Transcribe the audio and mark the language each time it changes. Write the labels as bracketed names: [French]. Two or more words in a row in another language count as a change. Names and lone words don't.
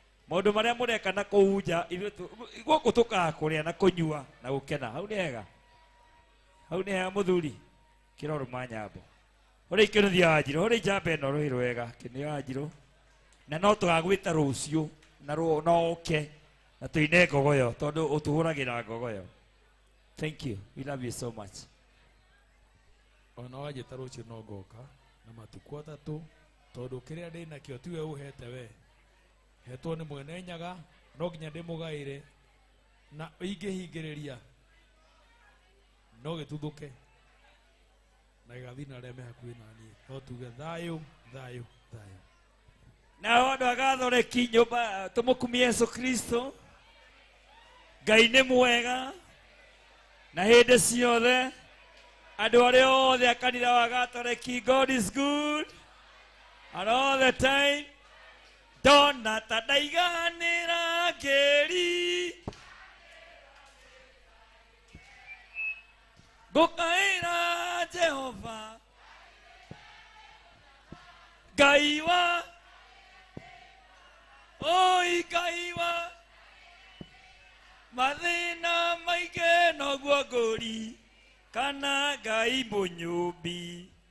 [Kikuyu] Maũndũ marĩa mũreka na kũu nja, ithuĩ tũ-, gũkũ tũkaga kũrĩa na kũnyua na gũkena. Hau nĩ hega. Hau nĩ hega mũthuri. Kĩrorũma nyambo. Ũrĩa Kĩnũthia Wanjirũ, ũrĩa njamba ĩno rũhĩ rwega, Kĩnũthia Wanjirũ. Na no tũgagwĩta rũciũ, na rũ-, na oke, na tũine ngogoyo, tondũ ũtũhũragĩra ngogoyo. [English] Thank you. We love you so much. [Kikuyu] Ona wanjĩta rũciũ no ngoka, na matukũ atatũ, tondũ kĩrĩa ndĩ nakĩo tiwe ũhete we. Hetwo nĩ Mwene Nyaga, no nginya ndĩmũgaĩre, na ingĩhingĩrĩria, no gĩtuthũke. Na gĩgathiĩ na arĩa me hakuhĩ na niĩ. No tuge thayũ, thayũ, thayũ. Nao andũ a Gathoreki nyũmba, tũmũkumie Yesu Kristo. Ngai nĩ mwega. Na hĩndĩ ciothe, andũ arĩa othe a kanitha wa Gatoreki, [English] God is good. And all the time, [Kikuyu] ndona ta ndaiganĩra ngĩri. Ngũkaĩra Jehova. Ngai wa, oi Ngai wa, mathĩna maingĩ noguo ngũri, kana Ngai mũnyũmbi.